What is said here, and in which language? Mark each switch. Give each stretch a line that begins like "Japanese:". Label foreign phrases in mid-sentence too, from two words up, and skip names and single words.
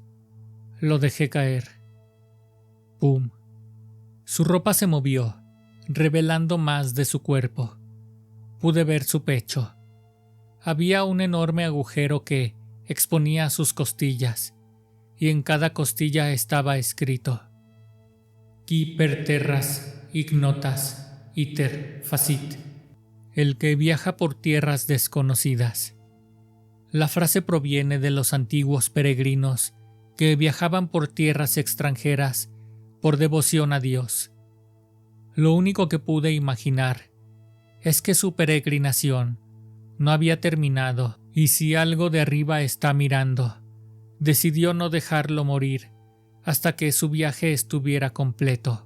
Spanish: Lo dejé caer. ¡Pum! Su ropa se movió, revelando más de su cuerpo. Pude ver su pecho. Había un enorme agujero que exponía sus costillas, y en cada costilla estaba escrito:
Latin: Qui per terras ignotas iter facit,
Spanish: el que viaja por tierras desconocidas. La frase proviene de los antiguos peregrinos que viajaban por tierras extranjeras por devoción a Dios. Lo único que pude imaginar es que su peregrinación no había terminado, y si algo de arriba está mirando, decidió no dejarlo morir hasta que su viaje estuviera completo.